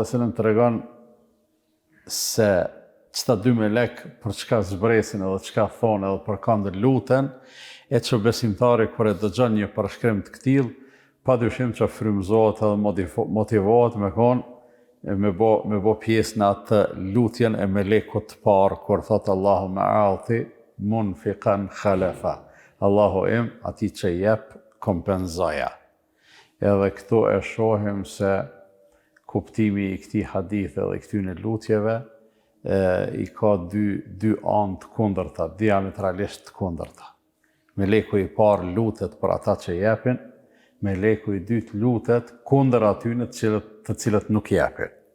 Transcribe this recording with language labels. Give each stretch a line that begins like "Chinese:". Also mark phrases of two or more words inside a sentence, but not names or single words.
Arabic: عليه وسلم
Albanian: tregon se çta dy melek për çka zbresin edhe çka thonë edhe për këndë luten, e që besimtari kur e dëgjon një përshkrim të këtill, padyshim që frymëzohet edhe motivohet me bo pjesë në atë lutjen e melekut të parë kur thot
Arabic: اللهم أعط منفقا خلفا.
Albanian: Allahu im, ati që jep kompenzoja. Edhe këtu e shohim se kuptimi i këtij hadithi dhe këtyre lutjeve i ka dy anë të kundërta, diametralisht të kundërta. Meleku i parë lutet për ata që jepin, meleku i dytë lutet kundër atyre të cilët nuk jepin.